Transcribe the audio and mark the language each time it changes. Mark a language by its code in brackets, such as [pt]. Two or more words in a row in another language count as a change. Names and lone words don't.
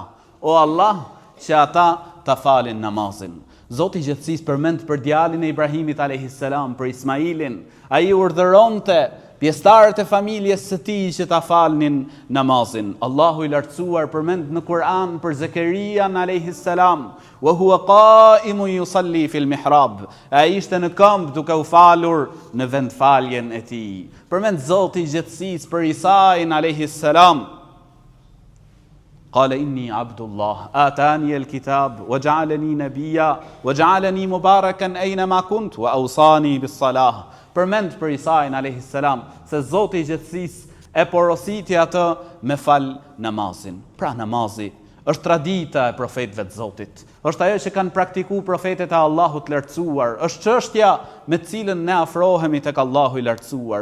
[sq] O Allah, që ata ta falin namazin. Zoti i gjithësisë përmend për djalin e Ibrahimit [ar] عليه السلام, [sq] për Ismailin. Ai urdhëronte pjesëtarët e familjes së tij që ta falnin namazin. Allahu i lartësuar përmend në Kur'an për Zekerian [ar] عليه السلام: "وهو قائم يصلي في المحراب." [sq] Ai ishte në këmbë duke u falur në vendfaljen e tij. Përmend Zoti i gjithësisë për Isain [ar] عليه السلام: "قال إني عبد الله آتاني الكتاب وجعلني نبيا وجعلني مباركا أينما كنت وأوصاني بالصلاة." [sq] Përmend për Isain [ar] عليه السلام [sq] se Zoti i gjithësisë e porositi atë me fal namazin. Pra namazi është tradita e profetëve të Zotit. Është ajo që kanë praktikuar profetët e Allahut të lartësuar. Është çështja me të cilën ne afrohemi tek Allahu i lartësuar.